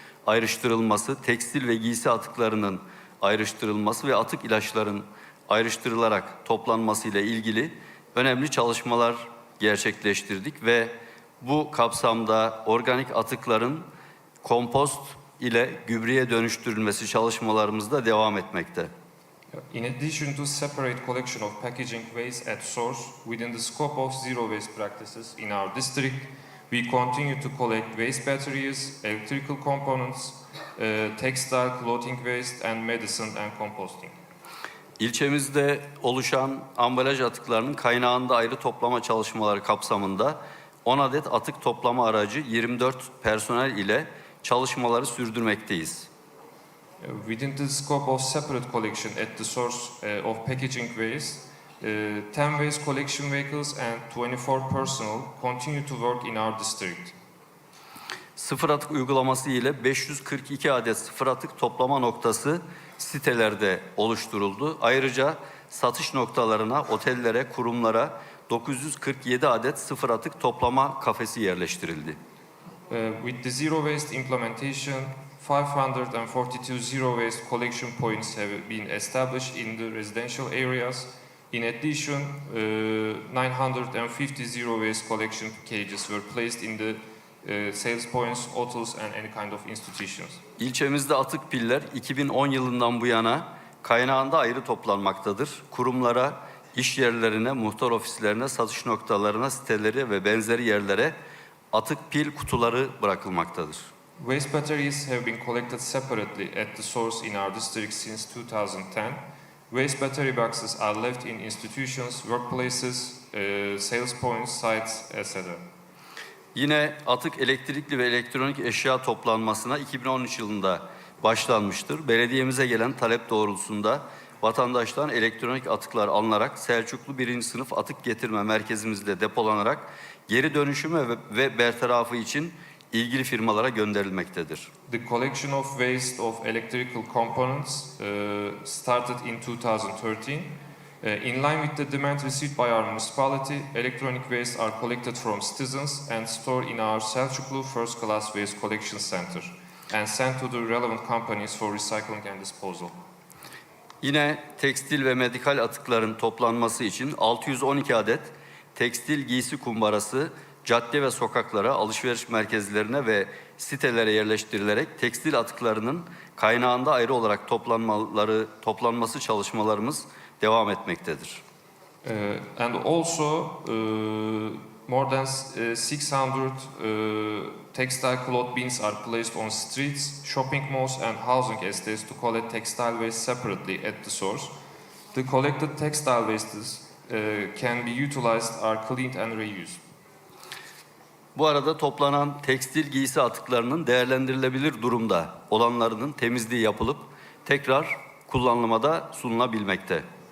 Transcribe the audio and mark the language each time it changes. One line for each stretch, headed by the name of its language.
Turkish: ayrıştırılması, tekstil ve giysi atıklarının ayrıştırılması ve atık ilaçların ayrıştırılarak toplanması ile ilgili önemli çalışmalar gerçekleştirdik ve bu kapsamda organik atıkların kompost ile gübreye dönüştürülmesi çalışmalarımız da devam etmekte.
English: In addition to separate collection of packaging waste at source within the scope of zero waste practices in our district, we continue to collect waste batteries, electrical components, textile, clothing waste, and medicine and composting.
Turkish: İlçemizde oluşan ambalaj atıklarının kaynağında ayrı toplama çalışmaları kapsamında 10 adet atık toplama aracı 24 personel ile çalışmaları sürdürmekteyiz.
English: Within the scope of separate collection at the source of packaging waste, 10 waste collection vehicles and 24 personnel continue to work in our district.
Turkish: Sıfır atık uygulaması ile 542 adet sıfır atık toplama noktası sitelerde oluşturuldu. Ayrıca satış noktalarına, otellere, kurumlara 947 adet sıfır atık toplama kafesi yerleştirildi.
English: With the zero waste implementation, 542 zero waste collection points have been established in the residential areas. In addition, 950 zero waste collection cages were placed in the sales points, hotels and any kind of institutions.
Turkish: İlçemizde atık piller 2010 yılından bu yana kaynağında ayrı toplanmaktadır. Kurumlara, iş yerlerine, muhtar ofislerine, satış noktalarına, siteleri ve benzeri yerlere atık pil kutuları bırakılmaktadır.
English: Waste batteries have been collected separately at the source in our district since 2010. Waste battery boxes are left in institutions, workplaces, sales points, sites, etc.
Turkish: Yine atık elektrikli ve elektronik eşya toplanmasına 2013 yılında başlanmıştır. Belediyemize gelen talep doğrultusunda vatandaştan elektronik atıklar alınarak Selçuklu 1. sınıf atık getirme merkezimizde depolanarak geri dönüşümü ve bertarafı için ilgili firmalara gönderilmektedir.
English: The collection of waste of electrical components started in 2013. In line with the demand received by our municipality, electronic waste are collected from citizens and stored in our Selçuklu First Class Waste Collection Center and sent to the relevant companies for recycling and disposal.
Turkish: Yine tekstil ve medikal atıkların toplanması için 612 adet tekstil giysi kumbarası cadde ve sokaklara, alışveriş merkezlerine ve sitelere yerleştirilerek tekstil atıklarının kaynağında ayrı olarak toplanması çalışmalarımız devam etmektedir.
English: And also more than 600 textile cloth bins are placed on streets, shopping malls and housing estates to collect textile waste separately at the source. The collected textile wastes can be utilized, are cleaned and reused.
Turkish: Bu arada toplanan tekstil giysi atıklarının değerlendirilebilir durumda olanlarının temizliği yapılıp tekrar kullanılmada sunulabilmekte.